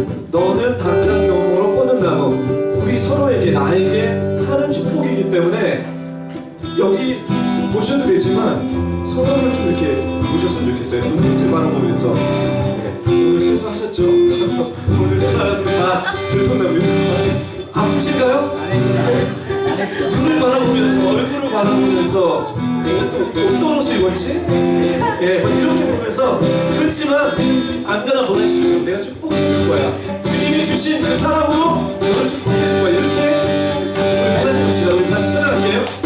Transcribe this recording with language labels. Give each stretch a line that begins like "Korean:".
Korean: 너는 당장 영으로 뻗은 나무. 우리 서로에게 나에게 하는 축복이기 때문에 여기 보셔도 되지만 서로를 좀 이렇게 보셨으면 좋겠어요. 눈빛을 바라보면서. 오늘 세수하셨죠? 오늘 세수하셨으면 다 들통납니다. 아프신가요? 눈을 바라보면서, 얼굴을 바라보면서 어떤 옷을 입었지? 이렇게 보면서. 그렇지만
English: I'm gonna bless you.
Korean: 내가 축복해 줄 거야. 주님이 주신 그 사랑으로 너를 축복해 줄 거야. 이렇게 우리 다시 봅시다. 우리 다시 찬양할게요.